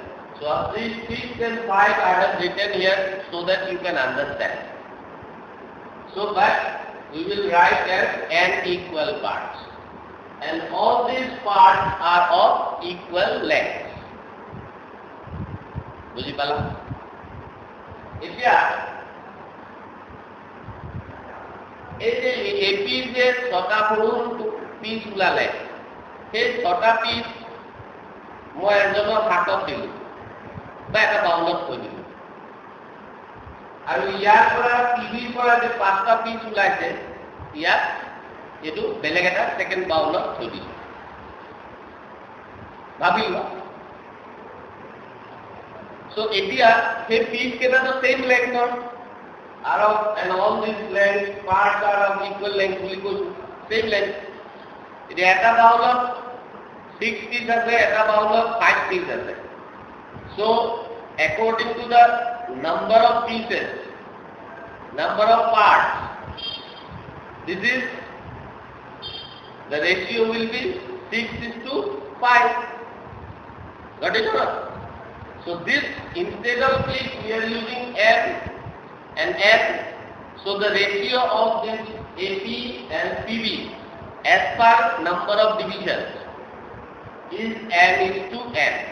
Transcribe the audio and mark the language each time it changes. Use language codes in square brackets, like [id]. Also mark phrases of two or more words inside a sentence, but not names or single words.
[en] So of these 6 and 5 I have written here so that you can understand. So but we will write as n equal parts. And all these parts are of equal length. [as] Bujhipala? এতিয়া এই যে এপি যে 6টা সৰু পিস ওলালে, সেই 6টা পিস মই এজনৰ হাতত দিলোঁ বা এটা বাউলত থৈ দিলোঁ আৰু ইয়াৰ পৰা টিভিৰ পৰা যে 5টা পিচ ওলাইছে ইয়াত এইটো বেলেগ এটা সেকেন্ড বাউলত থৈ দিলোঁ ভাবিল so এতিয়া সেই পিচ কেইটা তো [en] same lengthৰ [as] আৰু [en] and all these length parts are of equal length [as] বুলি কৈছো [en] same length [as] এতিয়া এটা বাউলত 6 piece আছে এটা বাউলত 5 piece আছে [en] so according to the number of pieces number of parts this is the ratio will be 6:5 got it or not so this instead of click we are using m and n so the ratio of this AP and PB as per number of divisions is n:n